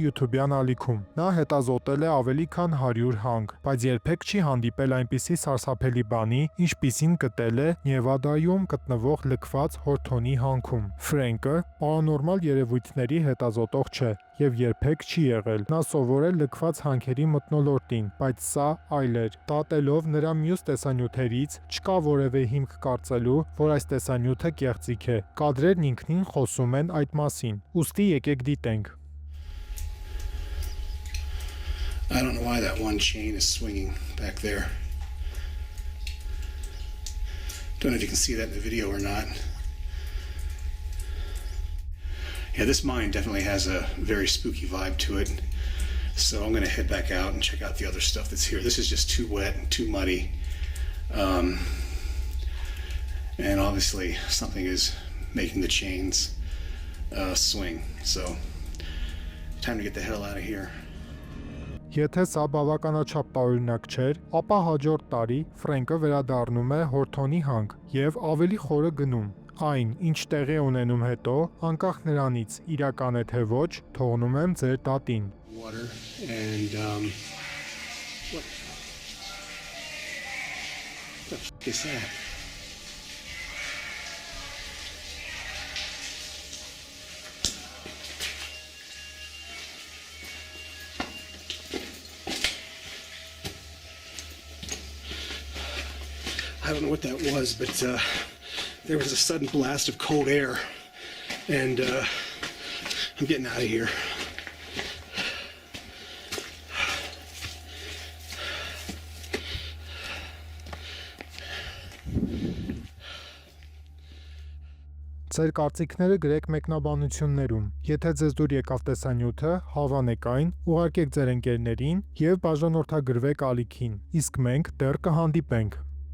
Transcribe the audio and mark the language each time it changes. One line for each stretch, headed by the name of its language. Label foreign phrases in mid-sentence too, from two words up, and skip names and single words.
Armenian: YouTube-յան ալիքում։ Նա հետազոտել է ավելի քան 100 հանք, բայց երբեք չի հանդիպել այնպիսի սարսափելի բանի, ինչպիսին գտել է Նևադայում գտնվող լքված Հորթոնի հանքում։ Ֆրենկը պարանորմալ երևույթների հետազոտող չէ եւ երբեք չի եղել։ Նա սովորել լքված հանքերի մթնոլորտին, բայց սա այլ էր։ Դատելով նրա մյուս տեսանյութերից չկա որևէ հիմք կարծելու, որ այս տեսանյութը կեղծիք է։ Կադրերն ինքնին խոսում են այդ մասին։ Ուստի եկեք դիտենք։
English: I don't know why that one chain is swinging back there. Don't know if you can see that in the video or not. Yeah, this mine definitely has a very spooky vibe to it. So I'm going to head back out and check out the other stuff that's here. This is just too wet and too muddy. And obviously something is making the chains swing. So time to get the hell out of here.
Armenian: Եթե սա բավականաչափ տարօրինակ չէր, ապա հաջորդ տարի Ֆրենկը վերադառնում է Հորթոնի հանք եւ ավելի խորը գնում։ Այն, ինչ տեղի ունենում հետո, անկախ նրանից իրական է թե ոչ, թողնում եմ ձեր դատին։
English: Water and what the f*** is that? I don't know what that was, but there was a sudden blast of cold air, and I'm getting out of here.
Armenian: Ձեր կարծիքները գրեք մեկնաբանություններում։ Եթե ձեզ դուր եկավ տեսանյութը, հավանեք այն, ուղարկեք ձեր ընկերներին եւ բաժանորդագրվեք ալիքին։ Իսկ մենք դեռ կհանդիպենք։